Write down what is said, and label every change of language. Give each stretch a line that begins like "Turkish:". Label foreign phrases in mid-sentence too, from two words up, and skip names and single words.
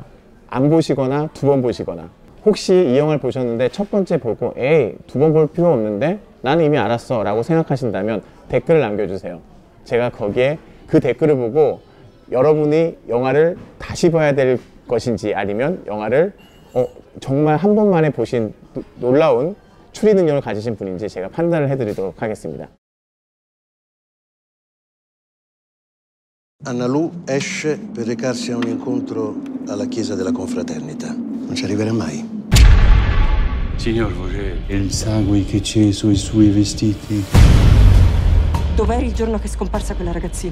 Korean: 안 보시거나 2번 보시거나. 혹시 이 영화를 보셨는데 첫 번째 보고 에이 2번 볼 필요 없는데 나는 이미 알았어 라고 생각하신다면 댓글을 남겨주세요. 제가 거기에 그 댓글을 보고 여러분이 영화를 다시 봐야 될 것인지 아니면 영화를 정말 한 번만에 보신 놀라운 추리 능력을 가지신 분인지 제가 판단을 해드리도록 하겠습니다.
Italian: Anna Lu esce per recarsi a un incontro alla chiesa della confraternita. Non ci arriverà mai. Signor Vogel, il sangue che c'è sui suoi vestiti. Dov'eri il giorno che è scomparsa quella ragazzina?